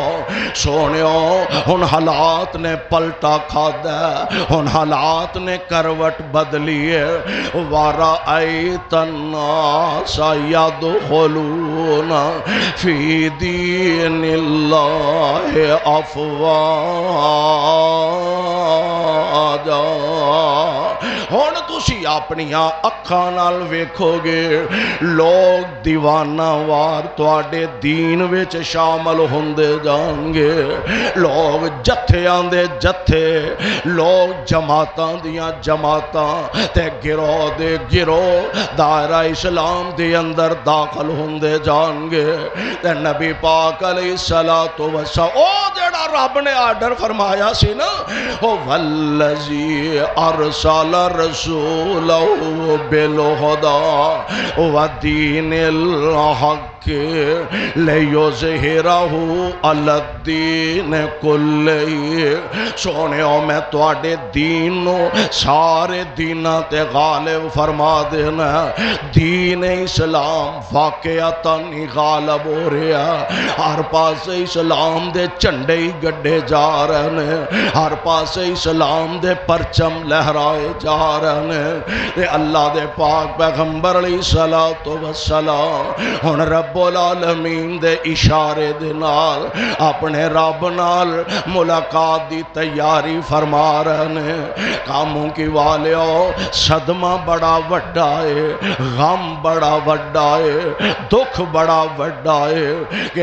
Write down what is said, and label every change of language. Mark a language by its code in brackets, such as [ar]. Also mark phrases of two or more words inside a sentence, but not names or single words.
[pa] سونیو ہن حالات نے پلٹا کھادا ہے، ہن حالات نے کروٹ بدلی ہے۔ [ar] وَرَأَيْتَ النَّاسَ يَدْخُلُونَ فِي دِينِ اللَّهِ أَفْوَاجًا۔ [pa] ہن تسی اپنیاں اکھاں نال ویکھو گے لوگ دیوانہ وار تواڈے دین وچ شامل ہوندے جان گے، لوگ جتھیاں دے جتھے، لوگ جماعتاں دیاں جماعتاں تے گروہ دے گروہ دائرہ اسلام دے اندر داخل ہوندے جان گے۔ تے نبی پاک علیہ السلام او جڑا رب نے آرڈر فرمایا سی نا [ar] والذی ارسل رسولہ بالہدی ودین الحق لیظہرہ علی الدین کلہ [pa] سونےو میں تواڈے دین نو سارے دیناں تے غالب فرما دینا دین اسلام واقعتاً ہی غالب ہو رہا ہر پاس اسلام دے جھنڈے ہی گڈے جا رہے ہیں ہر پاس اسلام دے پرچم لہرائے جا رہے ہیں تے اللہ دے پاک پیغمبر علیہ الصلوۃ والسلام ہن رب العالمین دے اشارے دے نال اپنے رب نال ملاقات دی تیاری فرما رہے ہیں کاموں کی والیو صدمہ بڑا وڈا ہے غم بڑا وڈا ہے دکھ بڑا وڈا ہے کہ